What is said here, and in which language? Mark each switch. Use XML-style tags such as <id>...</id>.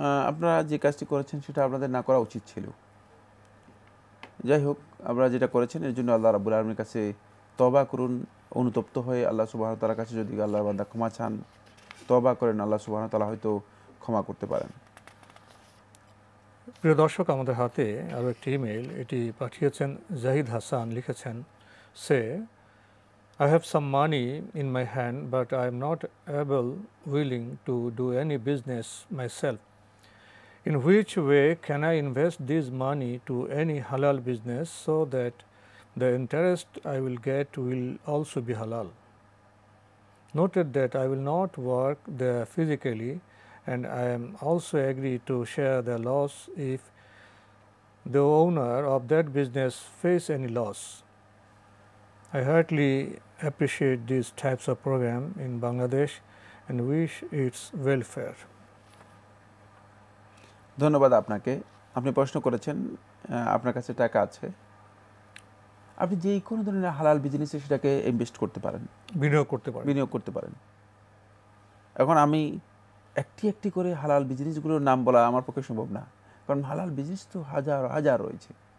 <bn>আপনারা যে কাজটি করেছেন সেটা আপনাদের না করা উচিত ছিল। যাই হোক, আপনারা যেটা করেছেন এর জন্য আল্লাহ রাব্বুল আলামিনের কাছে তওবা করুন। অনুতপ্ত হয়ে আল্লাহ সুবহানাহু ওয়া তাআলার কাছে যদি আল্লাহর বান্দা ক্ষমা চান, তওবা করেন, আল্লাহ সুবহানাহু ওয়া তাআলা হয়তো ক্ষমা করতে পারেন। প্রিয় দর্শক, আমাদের হাতে আরও একটি ইমেল, এটি পাঠিয়েছেন জাহিদ হাসান। লিখেছেন, সে</bn> <en>I have some money in my hand, but I am not willing to do any business myself. In which way can I invest this money to any halal business so that the interest I will get will also be halal? Noted that I will not work there physically, and I am also agree to share the loss if the owner of that business face any loss. I heartily appreciate these types of program in Bangladesh and wish its welfare.</en> <bn>ধন্যবাদ আপনাকে। আপনি প্রশ্ন করেছেন, আপনার কাছে টাকা আছে, আপনি যে কোনো ধরনের হালাল বিজনেসে সেটাকে ইনভেস্ট করতে পারেন, বিনিয়োগ করতে পারেন। এখন আমি একটি করে হালাল বিজনেসগুলোর নাম বলা আমার পক্ষে সম্ভব না, কারণ হালাল বিজনেস তো হাজার হাজার রয়েছে।</bn>